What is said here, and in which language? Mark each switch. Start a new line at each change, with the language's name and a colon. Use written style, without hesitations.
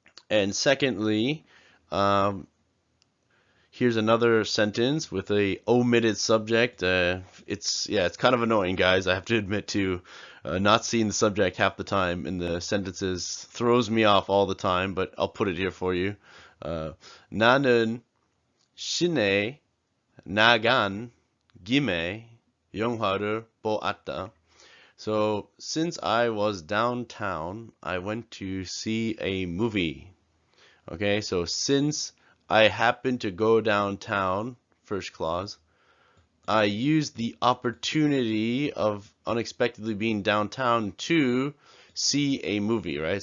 English: And secondly, here's another sentence with a omitted subject. It's kind of annoying, guys. I have to admit to not seeing the subject half the time in the sentences throws me off all the time, but I'll put it here for you.
Korean: 나는 시내 나간 김에 영화를 보았다.
English: So since I was downtown, I went to see a movie. Okay, so since I happened to go downtown, first clause, I used the opportunity of unexpectedly being downtown to see a movie, right?